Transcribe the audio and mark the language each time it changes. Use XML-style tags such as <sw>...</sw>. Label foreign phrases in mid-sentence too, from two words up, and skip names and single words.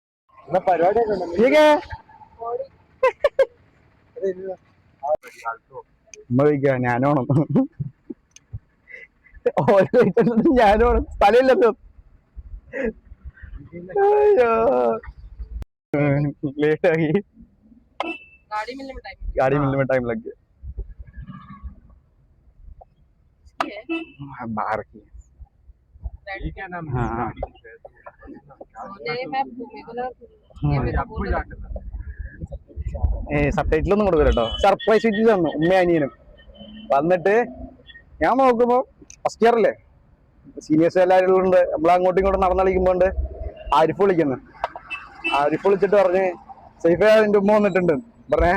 <ml>ഞാനോണം ഞാനോണം സ്ഥലമില്ലല്ലോ. ലേറ്റായി.</ml> <hi>गाड़ी मिलने में टाइम लग गया. बाहर की क्या नाम है?</hi> <ml>हाँ സബ്ടൈറ്റിലൊന്നും കൊടുക്കില്ല കേട്ടോ. സർപ്രൈസ് വിറ്റ് തന്നു ഉമ്മ അനിയനും. വന്നിട്ട് ഞാൻ നോക്കുമ്പോ ഫസ്റ്റ് ഇയർ അല്ലേ, സീനിയേഴ്സ് എല്ലാവരും ഉണ്ട്. നമ്മൾ അങ്ങോട്ടും ഇങ്ങോട്ടും നടന്നു കളിക്കുമ്പോണ്ട് ആരിഫ് വിളിക്കുന്നു. ആരിഫ് വിളിച്ചിട്ട് പറഞ്ഞ് സൈഫ എന്റെ ഉമ്മ വന്നിട്ടുണ്ട് പറഞ്ഞേ.</ml>